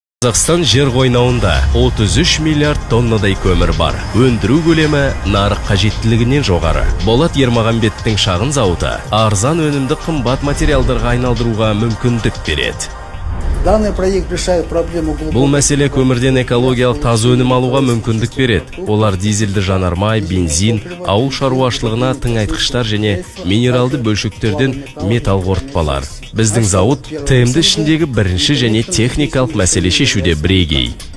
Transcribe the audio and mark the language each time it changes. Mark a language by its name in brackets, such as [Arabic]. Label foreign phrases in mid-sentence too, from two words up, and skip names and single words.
[Kazakh] Қазақстан жер қойнауында 33 миллиард тоннадай көмір бар. Өндіру көлемі нарық қажеттілігінен жоғары. Болат Ермағанбеттің шағын зауыты арзан өнімді қымбат материалдарға айналдыруға мүмкіндік береді. [Russian] Данный проект решает проблему глубокого... [Kazakh] Бұл мәселе көмірден экологиялық таза өнім алуға мүмкіндік береді. Олар дизельді жанармай, бензин, ауыл шаруашылығына тыңайтқыштар және минералды бөлшектерден металл қорытпалар. Біздің зауыт ТМД ішіндегі бірінші және техникалық мәселе шешуде бірегей.